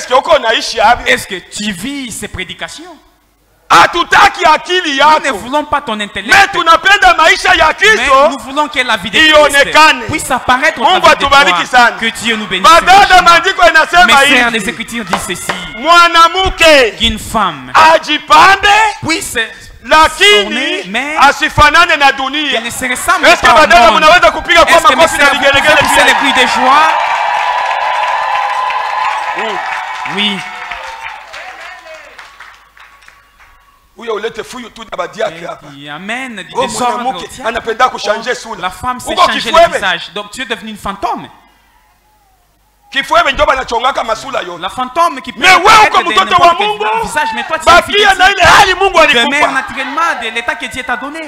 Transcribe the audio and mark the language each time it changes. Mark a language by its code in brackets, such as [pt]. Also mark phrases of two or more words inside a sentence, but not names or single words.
[fr] que tu vis ces prédications? Nous ne voulons pas ton intellect, mais nous voulons que la vie de Christ puisse apparaître au travers de toi. Que Dieu nous bénisse. Mes frères, les Écritures disent ceci: qu'une femme puisse [sw] lakini asifanane na dunia. [fr] Est-ce que [sw] badala mnaweza kupiga kwa makofi na vigelegele [fr] c'est le cri de joie? Oui. Amen. La femme s'est changé le visage. Donc tu es devenu une fantôme. La fantôme qui peut être de visage, mais toi tu es fille de mère naturellement de l'état que Dieu t'a donné.